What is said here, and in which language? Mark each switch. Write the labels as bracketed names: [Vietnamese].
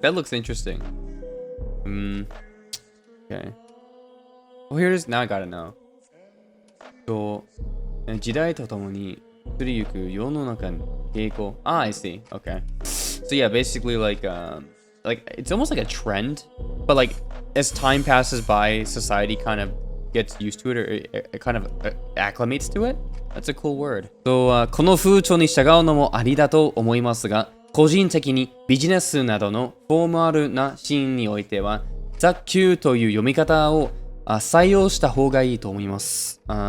[English] That looks interesting. Okay. Well, here it is. Now I gotta know. [Japanese] 時代とともに移りゆく世の中の傾向。 [English] I see. Okay. So yeah, basically like it's almost like a trend, but like as time passes by, society kind of gets used to it, or it kind of acclimates to it. That's a cool word. [Japanese] この風潮に従うのもありだと思いますが、個人的にビジネスなどのフォーマルなシーンにおいては、雑給という読み方を採用した方がいいと思います。